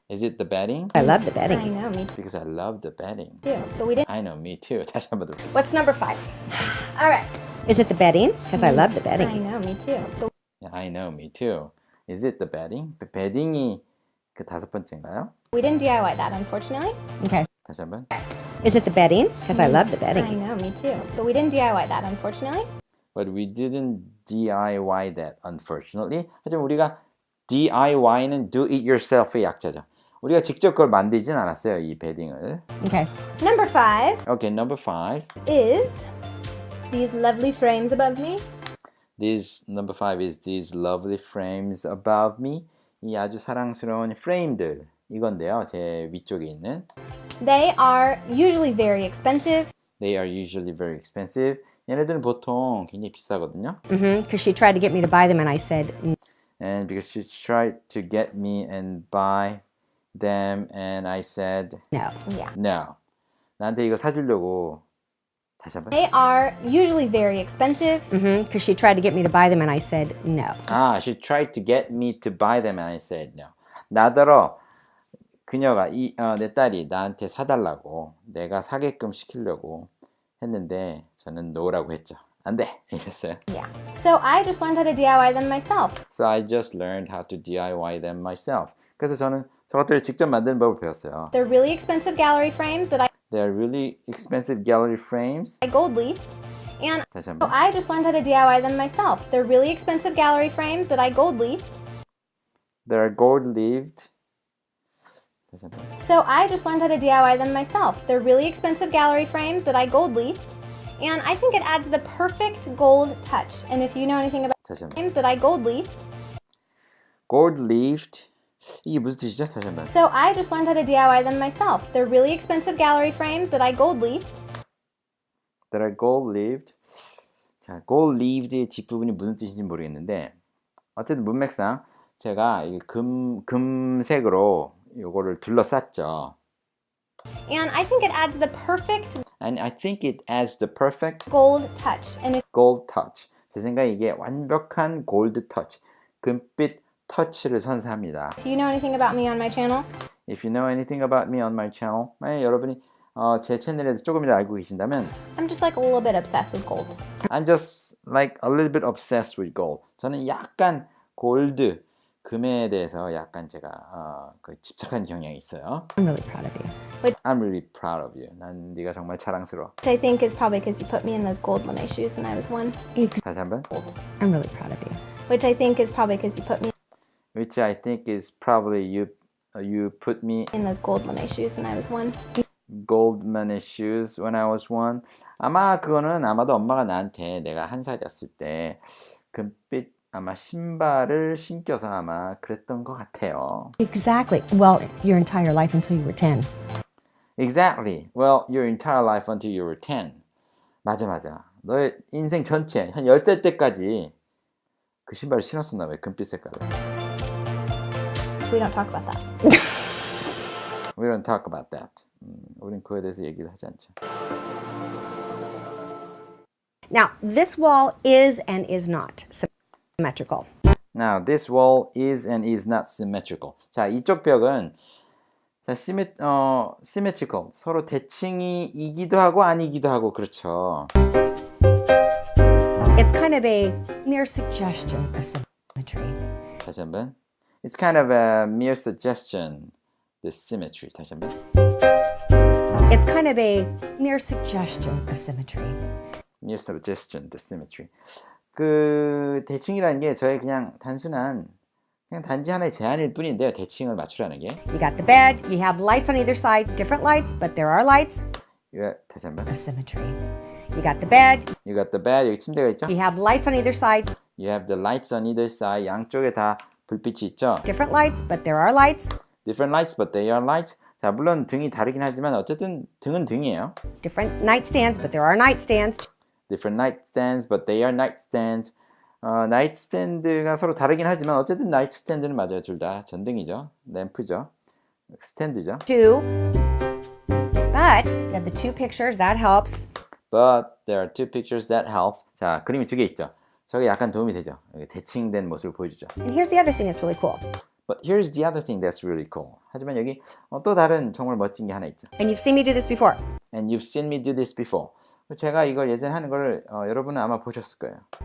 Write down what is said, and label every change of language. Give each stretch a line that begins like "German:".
English: Is it the bedding? I love the I bedding. know, me too. Because I love the bedding. So we didn't. I know, me too.
Korean: 다시 한번 더.
English: What's number 5? All right. Is it the bedding? Because I love the I bedding. know, me too. So Yeah, I know, me too. Is it the bedding?
Korean: bedding이 그 다섯 번째인가요?
English: we didn't DIY that, unfortunately. Okay.
Korean: 다시 한번.
English: Is it the bedding? Because I love the I bedding. know, me too. So we didn't DIY that, unfortunately. But we didn't DIY that, unfortunately.
Korean: 하지만 우리가 DIY는 do it yourself의 약자죠. 우리가 직접 그걸 만들진 않았어요, 이 베딩을.
English: Okay. Number 5 Okay, number 5. is these lovely frames above me. Number 5 is these lovely frames above me.
Korean: 이 아주 사랑스러운 프레임들. 이건데요, 제 위쪽에 있는.
English: They are usually very expensive. They are usually very expensive.
Korean: 얘네들은 보통 굉장히 비싸거든요.
English: Because she tried to get me to buy them and I said, And because she tried to get me and buy them and I said no. Yeah.
Korean: no. 나한테 이거 사주려고. 다시 한번.
English: They are usually very expensive. Because she tried to get me to buy them and I said, no. She tried to get me to buy them and I said no.
Korean: 나더러 그녀가 내 딸이 나한테 사달라고 내가 사게끔 시키려고 했는데 저는 no라고 했죠. 안 돼! 이랬어요.
English: Yeah. So I just learned how to DIY them myself. So I just learned how to DIY them myself.
Korean: 그래서 저는 저것들을 직접 만드는 법을 배웠어요.
English: They're really expensive gallery frames that They're really expensive gallery frames. I gold leafed. And
Korean: 다시
English: so
Korean: 한번.
English: I just learned how to DIY them myself. They're really expensive gallery frames that I gold leafed. They're gold-leaved.
Korean: 다시 한번.
English: So I just learned how to DIY them myself. They're really expensive gallery frames that I gold leafed. And I think it adds the perfect gold touch. And if you know anything about
Korean: 다시 한번.
English: frames that I gold leafed,
Korean: Gold-leaved. 이게 무슨 뜻이죠? 다시 한번.
English: so I just learned how to DIY them myself. They're really expensive gallery frames that I gold leafed. That are gold-leaved.
Korean: 자, gold-leaved의 뒷부분이 무슨 뜻인지 모르겠는데 어쨌든 문맥상 제가 이 금색으로 요거를 둘러쌌죠.
English: And I think it adds the perfect And I think it adds the perfect gold touch. And if gold touch.
Korean: 제 생각에 이게 완벽한 골드 터치, 금빛 터치를 선사합니다.
English: you know anything about me on my channel, If you know anything about me on my channel,
Korean: 만약 여러분이 제 채널에도 조금이라도 알고 계신다면
English: I'm just like a little bit obsessed with gold. I'm just like a little bit obsessed with gold.
Korean: 저는 약간 골드, 금에 대해서 약간 제가 집착하는 경향이 있어요.
English: I'm really proud of you. I'm really proud of you.
Korean: 난 네가 정말 자랑스러워.
English: Which I think is probably because you put me in those gold lame shoes when I was 1.
Korean: 다시 한번.
English: I'm really proud of you. Which I think is probably because you put me Which I think is probably you put me in those gold lame shoes when I was 1. Goldman shoes when I was 1.
Korean: 아마 그거는 아마도 엄마가 나한테 내가 1살이었을 때 금빛 아마 신발을 신겨서 아마 그랬던 것 같아요.
English: Exactly. Well, your entire life until you were 10. Exactly. Well, your entire life until you were 10.
Korean: 맞아. 너의 인생 전체 한 10살 때까지 그 신발을 신었었나 봐요. 금빛 색깔을.
English: We don't talk about that. We don't talk about that.
Korean: 우린 그거에 대해서 얘기를 하지 않죠.
English: Now, this wall is and is not symmetrical. Now, this wall is and is not symmetrical.
Korean: 자, 이쪽 벽은 자, symmetrical. 서로 대칭이기도 하고 아니기도 하고 그렇죠.
English: It's kind of a mere suggestion of symmetry.
Korean: 다시 한번.
English: It's kind of a mere suggestion. The symmetry.
Korean: 다시 한번.
English: It's kind of a mere suggestion of symmetry. Mere suggestion. The symmetry.
Korean: 그 대칭이라는 게 저의 그냥 단순한 그냥 단지 하나의 제안일 뿐인데요. 대칭을 맞추라는 게.
English: You got the bed, you have lights on either side, different lights, but there are lights.
Korean: 다시 한번.
English: Of symmetry. You got the bed, You got the bed.
Korean: 여기 침대가 있죠?
English: you have lights on either side, You have the lights on either side.
Korean: 양쪽에 다 불빛이 있죠?
English: different lights, but there are lights. Different lights, but they are lights.
Korean: 자, 물론 등이 다르긴 하지만 어쨌든 등은 등이에요.
English: Different nightstands, but there are nightstands. Different nightstands, but they are nightstands.
Korean: nightstand가 서로 다르긴 하지만 어쨌든 nightstand는 맞아요. 둘 다 전등이죠. 램프죠. 스탠드죠.
English: Two. But you have the two pictures, that helps. But there are two pictures that help.
Korean: 자, 그림이 두 개 있죠. 저게 약간 도움이 되죠. 대칭된 모습을 보여주죠.
English: And here's the other thing that's really cool. But here's the other thing that's really cool.
Korean: 하지만 여기 또 다른 정말 멋진 게 하나 있죠.
English: And you've seen me do this before. And you've seen me do this before.
Korean: 제가 이걸 예전에 하는 걸 여러분은 아마 보셨을 거예요.